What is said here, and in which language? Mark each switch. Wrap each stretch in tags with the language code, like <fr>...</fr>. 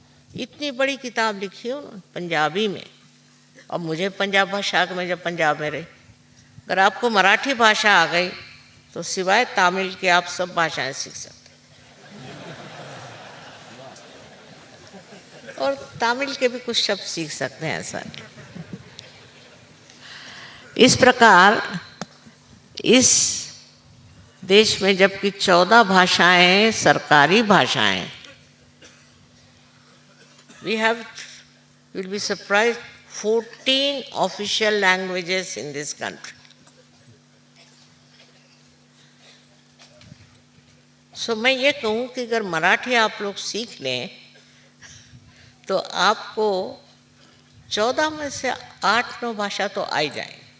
<hi>इतनी बड़ी किताब लिखी है उन्होंने पंजाबी में। अब मुझे पंजाब भाषा में, जब पंजाब में रही, अगर आपको मराठी भाषा आ गई तो सिवाय तमिल के आप सब भाषाएं सीख सकते, और तमिल के भी कुछ शब्द सीख सकते हैं, ऐसा नहीं। इस प्रकार इस देश में जबकि 14 भाषाएं सरकारी भाषाएं,</hi> <en>we have, you will be surprised, 14 official languages in this country.</en> <hi>So मैं ये कहूँ कि अगर मराठी आप लोग सीख लें तो आपको 14 में से 8-9 भाषा तो आ ही जाएंगी।</hi>